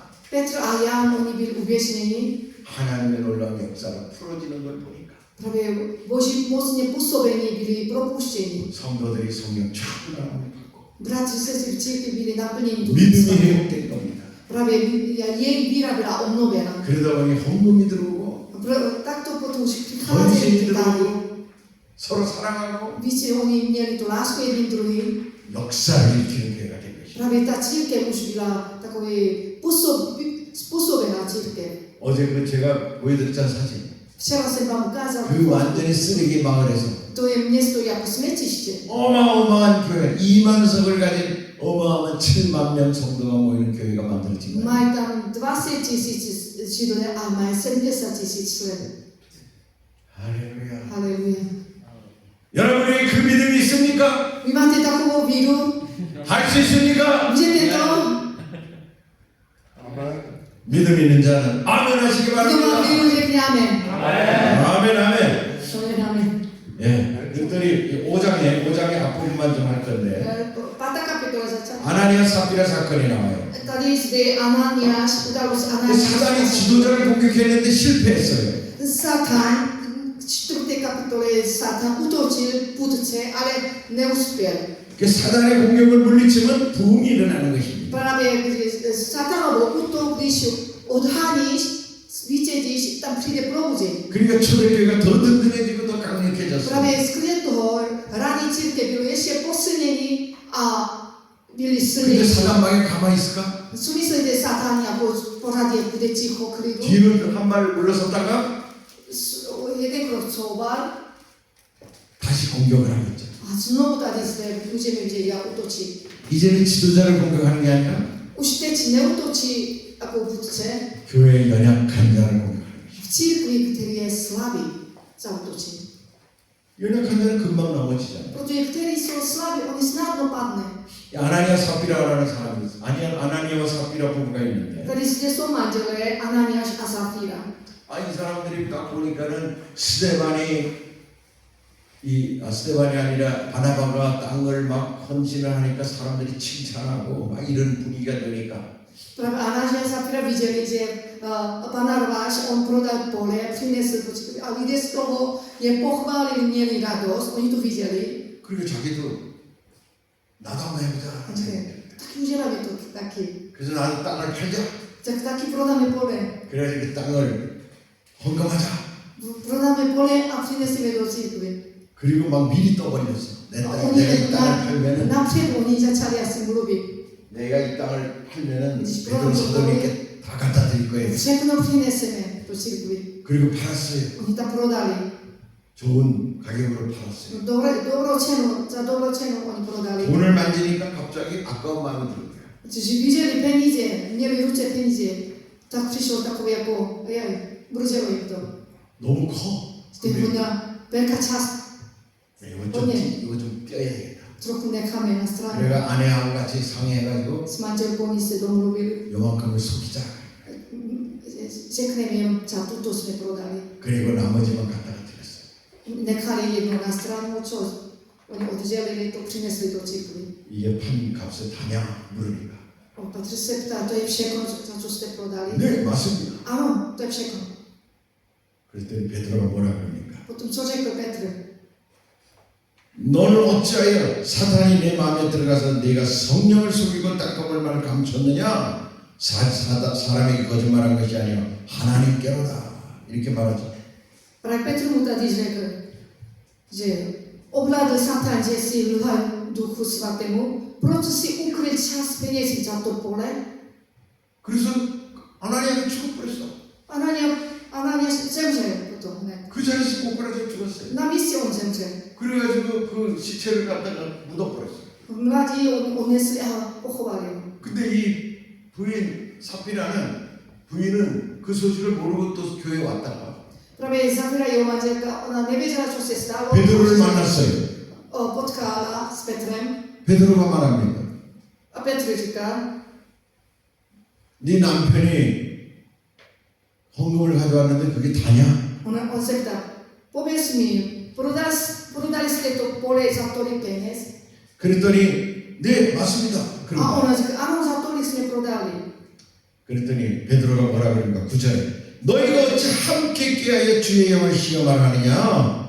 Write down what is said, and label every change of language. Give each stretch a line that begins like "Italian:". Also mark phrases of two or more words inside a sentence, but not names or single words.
Czech: Petr a Jan, oni byli uvězněni.
Korean: 하나님의 놀라운 역사가 풀어지는 걸 보니까
Czech: Právě Boží mocně působení byli propuštěni.
Korean: 성도들이 성령 충만함을 받고
Czech: Bratři, sestry v církvi byli naplněni tu
Korean: 믿음이
Czech: výstavu.
Korean: 회복된 겁니다.
Czech: Právě jejich víra byla obnovena.
Korean: 그러다 보니 헌금이 들어오고
Czech: Tak to potom už
Korean: 헌신이
Czech: přicházeli k tálu.
Korean: 들어오고 서로 사랑하고
Czech: Více oni měli tu lásku jedním druhým.
Korean: 역사를 일으키는 교회가 된 것입니다.
Czech: Právě ta církev už byla takový způsobená církev.
Korean: 어제 그 제가 보여드렸던 사진
Czech: Včera jsem vám ukázal,
Korean: 그 완전히 쓰레기 마을에서
Czech: to je město jako smetiště.
Korean: 어마어마한 교회 2만 석을 가진 어마어마한 7만 명 성도가 모이는 교회가 만들어진 거예요.
Czech: Mají tam 20 000 židové a mají 70 000 členů.
Korean: 할렐루야.
Czech: Haleluja.
Korean: 여러분이 그 믿음이 있습니까?
Czech: Vy máte takovou víru?
Korean: 할 수 있습니까?
Czech: Můžete to?
Korean: 믿음 있는 자는 아멘 하시기
Czech: Kdo má
Korean: 바랍니다.
Czech: víru, řekni amen.
Korean: 아멘 아멘.
Czech: To je amen.
Korean: 예, 그랬더니 5장의 앞부분만 좀 할 건데
Czech: 5. kapitola začala.
Korean: 아나니아 삽비라 사건이 나와요.
Czech: Tady zde Ananiáš, událost
Korean: 사단이
Czech: Ananiáš.
Korean: 지도자를 공격했는데 실패했어요.
Czech: Satan, v 4. kapitole Satan útočil půdce, ale neuspěl.
Korean: 그 사단의 공격을 물리치면 부흥이 일어나는 것입니다.
Czech: Právě Satanovou útok, když odháníš, vítězíš, tam přijde probuzení.
Korean: 그러니까 초대교회가 더 든든해지고 더 강력해졌어요.
Czech: Právě skrze toho raní církev bylo ještě posilnění a byli
Korean: 근데
Czech: silnější.
Korean: 사단 방에 가만히 있을까?
Czech: Co myslíte, Satan jako pořadě bude ticho klidu?
Korean: 뒤를 한 발 물러섰다가
Czech: Jeden krok couval
Korean: 다시 공격을 하겠죠.
Czech: a znovu tady zde můžeme vidět, jak útočí.
Korean: 이제는 지도자를 공격하는 게 아니라
Czech: Už teď neutočí jako vůdce,
Korean: 교회의 연약한 자를 공격하는 것이죠.
Czech: v církvi, který je slabý, zautočí.
Korean: 연약한 자는 금방 넘어지잖아요.
Czech: Protože kteří jsou slabí, oni snadno padne.
Korean: 아나니아 삽비라라는 사람이 있어요. 아나니아와 삽비라 부부가 있는데
Czech: Tady zde jsou manželé Ananiáš a Safíra.
Korean: 이 사람들이 딱 보니까는 스데반이 이 이 스데반이 아니라 바나바가 땅을 막 헌신을 하니까 사람들이 칭찬하고 막 이런 분위기가 되니까
Czech: Práve Anáš a Safira videli, že Barnabáš, on prodal pole, prinesl počkej, a lidé z toho je pochválili, měli radost, oni to viděli.
Korean: 그리고 자기도 나도 한번 해보자.
Czech: Taky uděláme to taky.
Korean: 그래서 나도 땅을 팔자.
Czech: Tak taky prodáme pole.
Korean: 그래서 그 땅을 헌금하자.
Czech: Prodáme pole a přineseme do církve.
Korean: 그리고 막 미리 떠버렸어. 내가 이 땅을 팔면은
Czech: napřed oni začali asi mluvit.
Korean: 내가 이 땅을 팔면은 베드로 사도님께 다 갖다 드릴 거예요.
Czech: Všechno přineseme do církve.
Korean: 그리고 팔았어요.
Czech: Oni tam prodali.
Korean: 좋은 가격으로 팔았어요.
Czech: Dobrou cenu, za dobrou cenu oni prodali.
Korean: 돈을 만지니까 갑자기 아까운 마음이 드는 거야.
Czech: Když viděli peníze, měli v ruce peníze, tak přišlo takové jako, bruzelo jim to.
Korean: 너무 커.
Czech: Z těch hodná velká část,
Korean: 이거 좀 떼야 되겠다.
Czech: trochu necháme na straně.
Korean: 내가 아내하고 같이 상의해가지고
Czech: S manželkou se domluvili,
Korean: 요만큼을 속이자.
Czech: řekneme jim, za tuto jsme prodali.
Korean: 그리고 나머지만 갖다가 드렸어.
Czech: Nechali jedno na stranu, co oni oddělili, to přinesli do církve.
Korean: 이게 판 값을 다냐 물으니까.
Czech: Petr se ptá, to je všechno, za co jste prodali?
Korean: 네 맞습니다.
Czech: Ano, to je všechno.
Korean: 그랬더니 베드로가 뭐라 그러니까.
Czech: Potom co řekl Petr?
Korean: 너는 어찌하여 사탄이 내 마음에 들어가서 네가 성령을 속이고 딱검을 말을 감췄느냐? 사람에게 거짓말한 것이 아니요 하나님께로다. 이렇게 말하죠.
Czech: Právě Petr mu tady řekl, že ovládl Satan, že si lhal Duchu Svatému, proto si ukryl část penězí za to pole.
Korean: 그래서 아나니아가 죽어버렸어.
Czech: Ananiáš zemřel potom hned.
Korean: 그 자리에서 꼬꾸라져 죽었어요.
Czech: Na místě on zemřel.
Korean: 그래가지고 그 시체를 갖다가 묻어버렸어요.
Czech: Mladí odnesli a pochovali ho.
Korean: 근데 이 부인 사피라는 부인은 그 소식을 모르고 또 교회에 왔다가
Czech: Právě Safira, jeho manželka, ona nevěděla, co se stalo.
Korean: 베드로를 만났어요.
Czech: Potkala s Petrem.
Korean: 베드로가 말합니다.
Czech: A Petr říká,
Korean: 네 남편이 헌금을 가져왔는데 그게 다냐?
Czech: on se ptá, pověz mi, prodali jste to pole za tolik peněz?
Korean: 그랬더니 네 맞습니다.
Czech: A ona říká, ano, za tolik jsme prodali.
Korean: 그랬더니 베드로가 뭐라 그런가 9절에 너희가 어찌 함께 깨하여 주의 영을 시험을 하느냐?